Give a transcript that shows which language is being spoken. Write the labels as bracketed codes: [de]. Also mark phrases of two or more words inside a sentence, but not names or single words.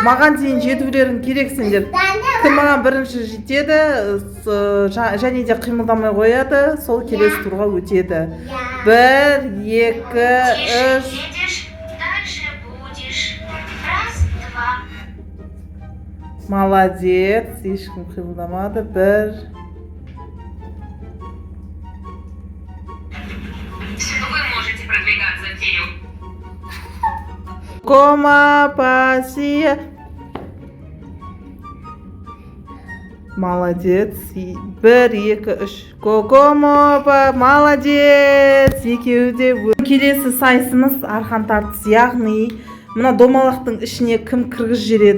[kk] Маған дейін жетулерің керек сендер. Кім маған бірінші жетеді, және де қимылдамай қояды, сол келесі турға өтеді. Бір, екі, үш. Молодец, ешкім қимылдамады. Бір. [ru] Вы можете продвигаться вперед. Кома, пассия. [kk] Молодец. Бір, екі, үш. Комо, молодец. Екеуі де. Келесі сайысымыз арқан тартысы, яғни мына домалақтың ішіне кім кіргіз жереді?